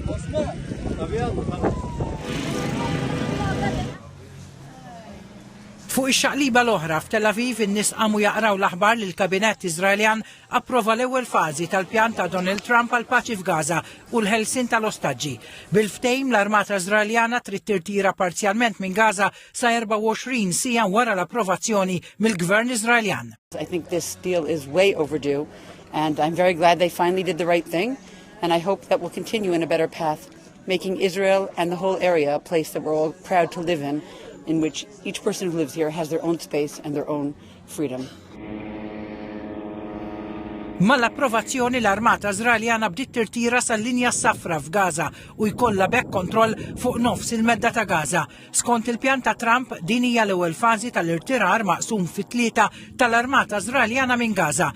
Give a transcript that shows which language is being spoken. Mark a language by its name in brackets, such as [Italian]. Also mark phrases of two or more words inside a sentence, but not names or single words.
[Maltese] Fuq ix-xaqliba l-oħra f'Tel Aviv in-nies qamu jaqraw l-aħbar li l-Kabinett Iżraeljan approva l-ewwel fażi tal-pjan ta' Donald Trump għal paċi f'Gaza u l-ħelsien tal-ostaġġi. Bil-ftehim l-Armata Iżraeljana trid tirtira parzjalment minn Gaza sa 24 siegħa wara l-approvazzjoni mill-Gvern Iżraeljan. [English] I think this deal is way overdue and I'm very glad they finally did the right thing and I hope that we'll continue in a better path, making Israel and the whole area a place that we're all proud to live in which each person who lives here has their own space and their own freedom. [Maltese] Mal-approvazzjoni l-Armata Iżraeljana bdiet tirtira sal-linja safra f'Gaza u jkollha bekk kontroll fuq nofs il-medda ta' Gaza. Skont il-pjan ta' Trump din hija l-ewwel fażi tal-irtirar maqsum fit-tlieta tal-Armata Iżraeljana minn Gaza.